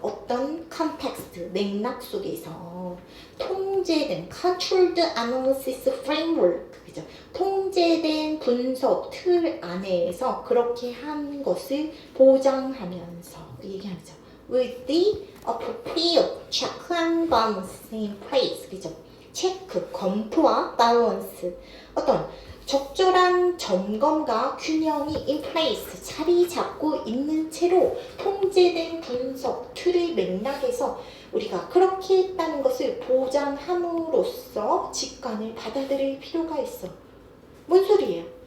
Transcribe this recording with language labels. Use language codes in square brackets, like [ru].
[ko] 어떤 컨텍스트, 맥락 속에서 통제된 [en] controlled analysis framework, [ko] 그죠? 통제된 분석 틀 안에서 그렇게 한 것을 보장하면서 얘기하는 거죠. [en] with the appropriate check and balance in place. [ko] 그죠? 체크, 검토와 밸런스. 어떤 적절한 점검과 균형이 [en] in place, [ko] 자리 잡고 있는 채로 통제된 분석 틀의 맥락에서 우리가 그렇게 했다는 것을 보장함으로써 직관을 받아들일 필요가 있어. 뭔 소리예요?